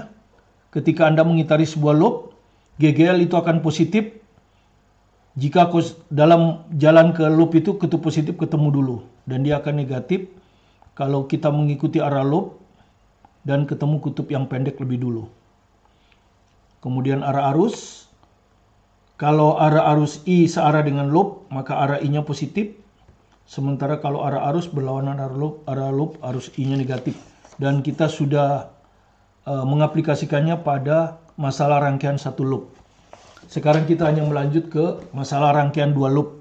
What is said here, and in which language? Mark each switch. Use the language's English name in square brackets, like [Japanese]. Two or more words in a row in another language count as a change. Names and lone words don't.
[Indonesian] Ketika Anda mengitari sebuah loop, GGL itu akan positif jika dalam jalan ke loop itu kutub positif ketemu dulu, dan dia akan negatif kalau kita mengikuti arah loop dan ketemu kutub yang pendek lebih dulu. Kemudian arah arus, kalau arah arus I searah dengan loop, maka arah I-nya positif, sementara kalau arah arus berlawanan arah loop arus I-nya negatif. Dan kita sudah mengaplikasikannya pada masalah rangkaian satu loop. Sekarang kita hanya melanjut ke masalah rangkaian 2 loop.